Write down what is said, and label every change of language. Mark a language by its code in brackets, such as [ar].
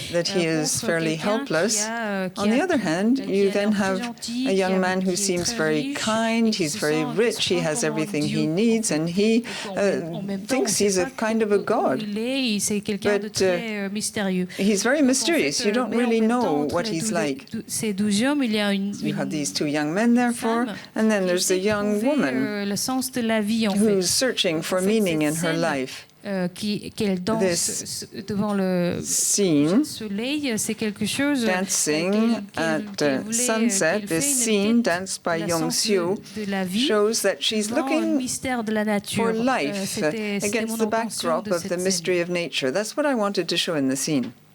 [en] that he is fairly helpless. On the other hand, you then have a young man who seems very kind, he's very rich, he has everything he needs, and he thinks he's a kind of a god. But he's very mysterious. You don't really know what he's like. You have these two young men, therefore, and then there's a young woman who's searching for meaning in her life. [fr] Qu'elle danse devant le soleil, c'est quelque chose. [en] Dancing at sunset, this scene danced by Yong-soo shows that she's looking for life against the backdrop of the mystery of nature. That's what I wanted to show in the scene.